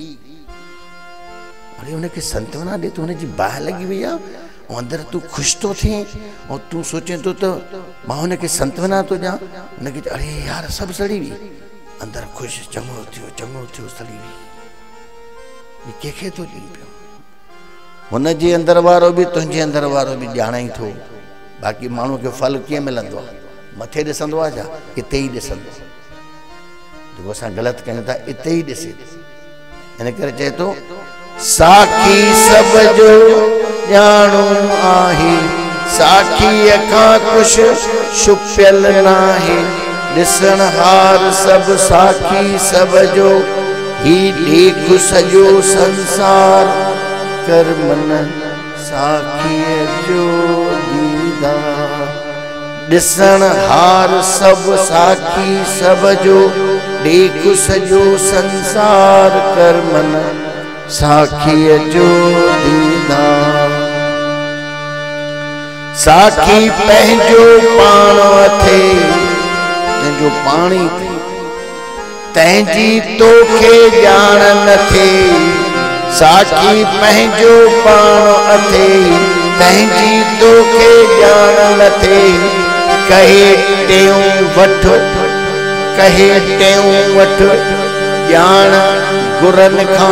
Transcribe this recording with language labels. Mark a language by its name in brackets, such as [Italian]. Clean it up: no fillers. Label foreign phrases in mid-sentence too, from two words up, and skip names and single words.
[Sindhi] अरे हुनखे संतवना ॾे थो, हुनजी बाहि लॻी वई आहे, ऐं अंदरि तूं ख़ुशि थो थिए, ऐं तूं सोचे थो त मां हुनखे संतवना थो ॾियां, हुनखे अरे यार सभु सड़ी वई, अंदरि ख़ुशि, चङो थियो सड़ी वई, हीअ कंहिंखे थो ॾियनि पियो, हुनजे अंदरि वारो बि तुंहिंजे अंदरि वारो बि ॼाणाई थो। बाक़ी माण्हू खे फल कीअं मिलंदो आहे, मथे ॾिसंदो आहे छा, हिते ई ॾिसंदो, जेको असां ग़लति कयूं था हिते ई ॾिसे, हिन करे चए थो साखी सब जो ॼाणो आहे, साखीअ खां कुझु छुपियल नाहे, ॾिसण हार सभु साखी सब जो, ही ॾेख सॼो संसार, कर मन साखीअ जो दीदार। ॾिसण हार सभु साखी सब जो, ॾेख सॼो संसार, कर मन साखीअ जो दीदार। साखी पंहिंजो पाण थे, तुंहिंजो पाणी थे, तंहिंजी तोखे ॼाण न थे, साखी पंहिंजो पाण अथे, तंहिंजी तोखे ॼाण न थे, कहे टेऊं वठ, ॼाण गुरनि खां।